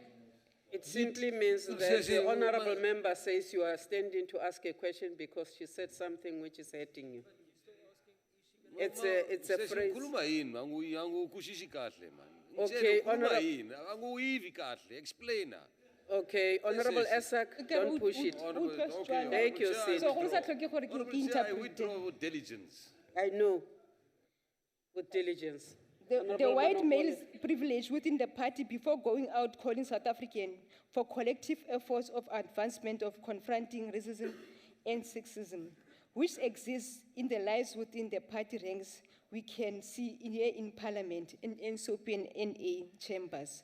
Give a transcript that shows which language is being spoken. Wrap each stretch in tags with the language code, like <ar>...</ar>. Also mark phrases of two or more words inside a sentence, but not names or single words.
<en>It simply means that the honorable member says you are standing to ask a question because she said something which is hurting you. It's a phrase. Okay, Honorable. Honorable. Explain. Okay, Honorable Esak, don't push it. Take your seat. So,</en> <tn>go sa tlhoke gore ke</tn> <en>Honorable Chair, I interprete. withdraw with diligence. I know, with diligence. The Honorable white Manopole. male's privilege within the party before going out calling South African for collective efforts of advancement of confronting racism and sexism, which exists in the lives within the party ranks, we can see here in Parliament, in NSOP and NA chambers.</en>